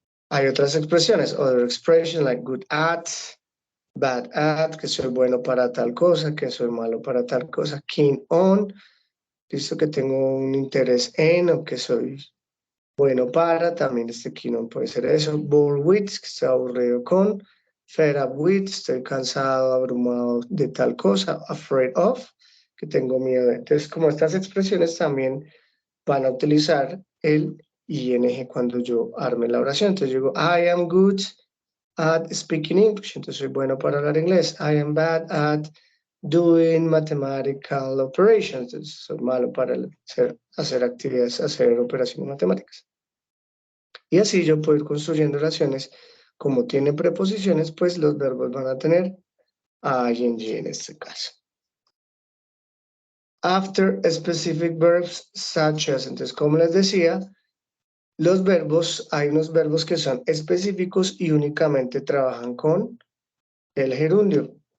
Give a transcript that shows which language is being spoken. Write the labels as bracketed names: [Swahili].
[Spanish] Hay otras expresiones, [English] other expressions like good at, bad at, [Spanish] que soy bueno para tal cosa, que soy malo para tal cosa, [English] keen on, [Spanish] listo, que tengo un interés en o que soy bueno para, también este keen on puede ser eso, [English] bored with, [Spanish] que estoy aburrido con, [English] fed up with, [Spanish] estoy cansado, abrumado de tal cosa, [English] afraid of, [Spanish] que tengo miedo de. Entonces, como estas expresiones también van a utilizar el ing cuando yo arme la oración. Entonces yo digo, [English] I am good at speaking English. [Spanish] Entonces soy bueno para hablar inglés. [English] I am bad at doing mathematical operations. [Spanish] Entonces soy malo para hacer actividades, hacer operaciones matemáticas. Y así yo puedo ir construyendo oraciones. Como tiene preposiciones, pues los verbos van a tener ing en este caso. [English] After specific verbs such as, [Spanish] entonces como les decía, los verbos, hay unos verbos que son específicos y únicamente trabajan con el gerundio.